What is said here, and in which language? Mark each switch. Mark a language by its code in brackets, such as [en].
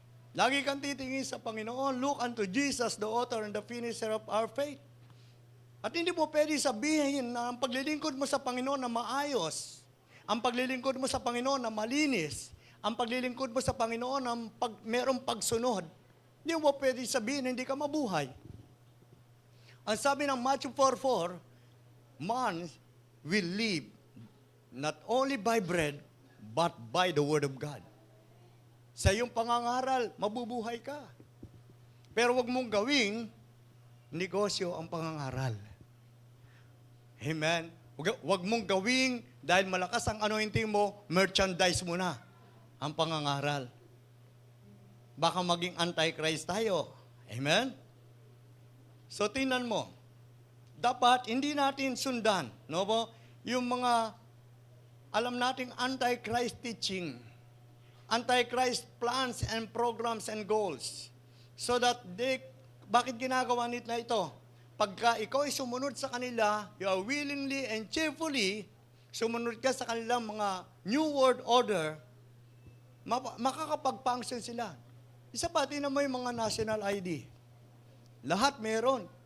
[tl] Lagi kang titingin sa Panginoon, [en] look unto Jesus, the author and the finisher of our faith. [tl] At hindi mo pwede sabihin na ang paglilingkod mo sa Panginoon na maayos, ang paglilingkod mo sa Panginoon na malinis, ang paglilingkod mo sa Panginoon na merong pagsunod. Hindi mo pwede sabihin na hindi ka mabuhay. Ang sabi ng [en] Matthew 4:4, man will live not only by bread, but by the word of God. [tl] Sa iyong pangangaral, mabubuhay ka. Pero wag mong gawing negosyo ang pangangaral. Amen? Wag mong gawing, dahil malakas ang anointing mo, merchandise mo na ang pangangaral. Baka maging anti-Christ tayo. Amen? So, tingnan mo. Dapat, hindi natin sundan, no po? Yung mga, alam nating [en] anti-Christ teaching, anti-Christ plans and programs and goals. [tl] So that bakit ginagawa nila ito? Pagka ikaw ay sumunod sa kanila, [en] you are willingly and cheerfully, [tl] sumunod ka sa kanilang mga New World Order, makakapag-function sila. Isa pa, tingnan mo yung mga national ID. Lahat meron.